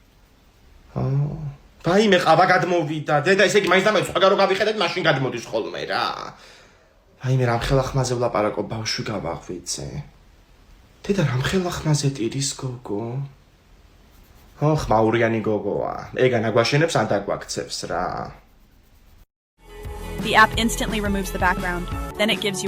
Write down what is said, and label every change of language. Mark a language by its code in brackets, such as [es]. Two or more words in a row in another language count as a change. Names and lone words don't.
[ka] ვაიმე ყავა გადმოვიდა. დედა ესე იგი მაინც და მაინც სხვაგან რო გავიხედეთ მაშინ გადმოდის ხოლმე რა. ვაიმე რამხელა ხმაზე ვლაპარაკობ ბავშვი გავაღვიძე. დედა რამხელა ხმაზე ტირის გოგო. ხო, ხმაურიანი გოგოა. ეგან აგვაშენებს ან დაგვაქცევს რა. [en] The app instantly removes the background. Then it gives you a